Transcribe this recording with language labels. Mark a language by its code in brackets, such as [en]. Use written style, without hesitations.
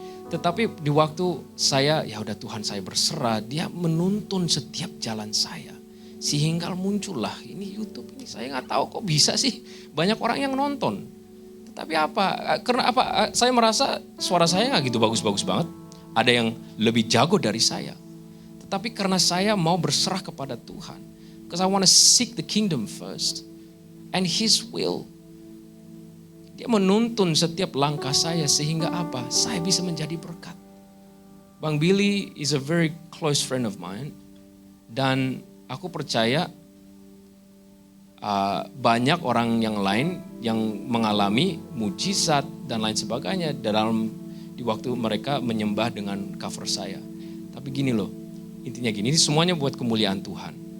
[id] Tetapi di waktu saya, ya udah Tuhan saya berserah, dia menuntun setiap jalan saya. Sehingga muncullah ini YouTube ini. Saya gak tahu kok bisa sih banyak orang yang nonton. Tetapi apa? Karena apa? Saya merasa suara saya gak gitu bagus-bagus banget. Ada yang lebih jago dari saya. Tetapi karena saya mau berserah kepada Tuhan. [en] Because I want to seek the kingdom first. And His will. [id] Dia menuntun setiap langkah saya sehingga apa? Saya bisa menjadi berkat. [en] Bang Billy is a very close friend of mine. [id] Dan aku percaya banyak orang yang lain yang mengalami mujizat dan lain sebagainya di waktu mereka menyembah dengan cover saya. Tapi gini loh, intinya gini, ini semuanya buat kemuliaan Tuhan.